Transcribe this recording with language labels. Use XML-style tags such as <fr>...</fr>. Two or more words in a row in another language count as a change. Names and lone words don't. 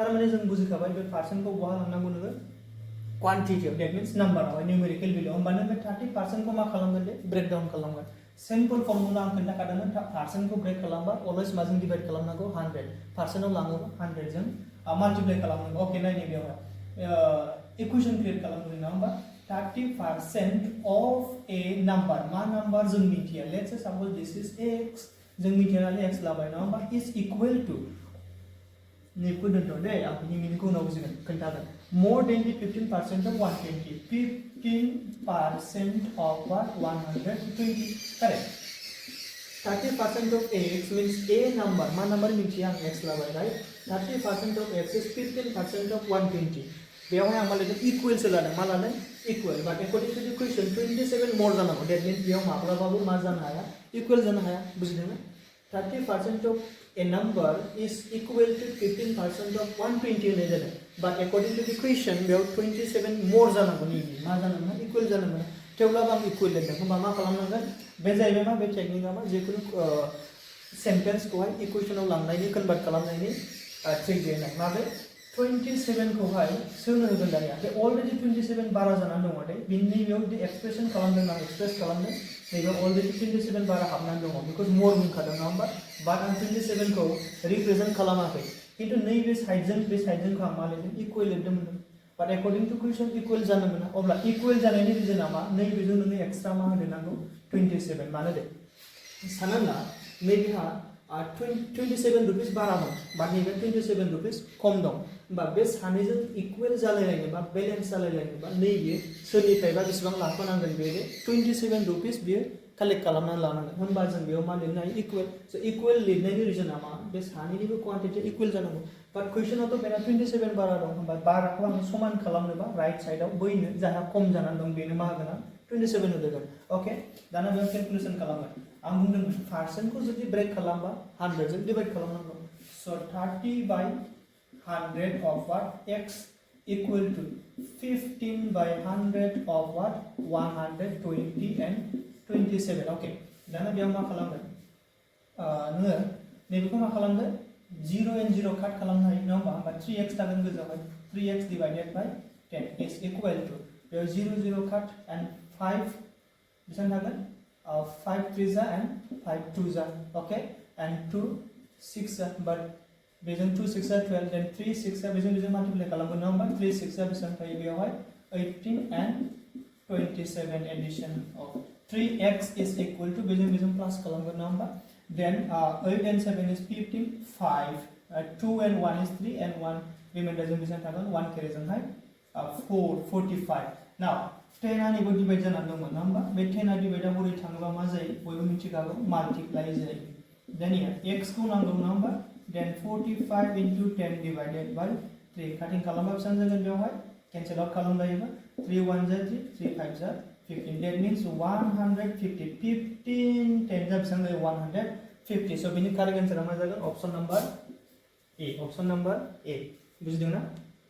<brx>माने जों बुजिखाबाय बे परसेंटखौ बहा लांनांगौ नोङो क्वान्टिटियाव</brx> <en>that means</en> <brx>नम्बराव</brx> <en>numerical value</en> <brx>होमबानो बे 30% को मा खालामगोन दे ब्रेक डाउन खालामगोन</brx> <en>simple formula</en> <brx>आं खोन्थाखादोंमोन परसेंट को ब्रेक खालामबा अलवेज माजों डिवाइड खालामनांगौ 100 परसेंटआव लाङोबा 100 जों माल्टिप्लाय खालामनांगौ ओके नायनि बेवहाय</brx> <en>equation create</en> <brx>खालामनो ना होमबा</brx> <en>30% of a number</en> <brx>मा नम्बर जों मिथिया</brx> <en>let's say suppose this is x</en> <brx>जों मिथिया नालाय x लाबाय ना होमबा</brx> <en>is equal to</en> <brx>नेखौ दोनथ' दे आं बिनि मिनिंखौ उनाव बुजिगोन खोन्थागोन</brx> <en>more than the 15% of 120 15% of what 120 correct 30% of x means a number</en> <brx>मा नम्बर मिथिया आं x लाबाय</brx> <en>राइट 30% of x is 15% of 120</en> <brx>बेवहाय आं मालाय</brx> <en>equal so</en> <brx>लादों मा लादों</brx> <en>equal but according to the question 27 मोर जानांगौ that means</en> <brx>बेयाव माब्लाबाबो मा जानो हाया इक्वल जानो हाया बुजिदोंना</brx> <en>30% of a number is equal to 15% of 120</en> <brx>होननाय जादों</brx> <en>but according to the question</en> <brx>बेयाव 27 मोर जानांगौ नि मा जानांगौ इक्वल जानांगौ थेवब्लाबो आं इक्वल लिरदों होमबा मा खालामनांगोन बे जाहैबाय मा बे टेक्निकआ मा जिखुनु सेन्टेन्सखौहाय इक्वेशनाव लांनायनि कन्भार्ट खालामनायनि ट्रिक देनाय माबे 27 खौहाय सोनो होगोन दानिया बे अलरेडी 27 बारा जानानै दङ दे बिनि बेयाव</brx> <en>the expression</en> <brx>खालामदों आं एक्सप्रेस खालामदों नैबे अलरेडी 27 बारा हाबनानै दङ</brx> <en>because more</en> <brx>बुंखादों ना होमबा बाट आं 27 खौ रिप्रेजेन्ट खालामाखै किन्तु नैबे साइडजों बे साइडजों आं मा लिरदों इक्वल लिरदोंमोन</brx> <en>but according to question</en> <brx>इक्वल जानो मोना अब्ला इक्वल जानायनि रिजनआ मा नैबेजों नोङो एक्सट्रा मा होनो नांगौ 27 मानो दे सानना नैबेहा 27 रुपीस बारामोन बाट नैबे 27 रुपीस खम दं होमबा बे सानैजों इक्वल जालायलायनोबा बेलेन्स जालायलायनोबा नैबे सोरनिफ्रायबा बेसेबां लाफानांगोन बे 27 रुपीस बियो कालेक्ट खालामनानै लानांगोन होमबा जों बेयाव मा लिरनो हायो इक्वल सो इक्वल लिरनायनि रिजनआ मा बे सानैनिबो क्वान्टिटिया इक्वल जानांगौ बाट क्वेश्चनावथ' बेना 27 बारा दं होमबा बाराखौ आं समान खालामनोबा</brx> <en>right sideआव</en> <brx>बैनो जाहा खम जानानै दं बेनो मा होगोन आं 27 होगोन ओके दाना बेयाव केलकुलेसन खालामगोन आं बुंदों पार्सेन्टखौ जुदि ब्रेक खालामबा 100 जों डिवाइड खालामनांगौ सो</brx> <en>30 by 100 of what x equal to 15 by 100 of what 120 and 27 okay</en> <brx>दाना बेयाव मा खालामगोन नोङो नैबेखौ मा खालामदो 0 and 0 काट खालामनो हायो नङा होमबा 3x थागोन गोजावहाय</brx> <en>3x divided by 10 is equal to</en> <brx>बेयाव 0 0 काट and 5 बेसेबां थागोन 5 3 जा and 5 2 जा</brx> <en>okay and</en> <brx>2 6 जा but बेजों 2 6 आ 12 then 3 6 आ बेजों माल्टिप्लाय खालामगोन नङा होमबा 3 6 आ बेसेबां थायो बेयावहाय 18 and</brx> <en>27 addition of 3x is equal to</en> <brx>बेजों प्लस खालामगोन नङा होमबा</brx> <en>then 8 and 7 is 15 5 2 and 1 is 3 and 1</en> <brx>रिमाइंडर जों बेसेबां थागोन 1 केरे जोंहाय 4 45 now 10 आ नैबो डिवाइड जानानै दंमोन नङा होमबा बे 10 आ डिवाइडआ बोरै थाङोबा मा जायो बयबो मिथिखागौ माल्टिप्लाय जायो</brx> <en>then here</en> <brx>x खौ नांगौ नङा होमबा</brx> <en>then 45 into 10 divided by 3 cutting</en> <brx>खालामबा बेसेबां जागोन बेवहाय</brx> <en>cancel out</en> <brx>खालामलायोबा 3 1 जा 3 3 5 जा 15</brx> <en>that means</en> <brx>150 15 10 जा बेसेबां जायो 150 so बिनि</brx> <en>correct answer</en> <brx>मा जागोन</brx> <en>option number A</en> <brx>बुजिदों ना</brx>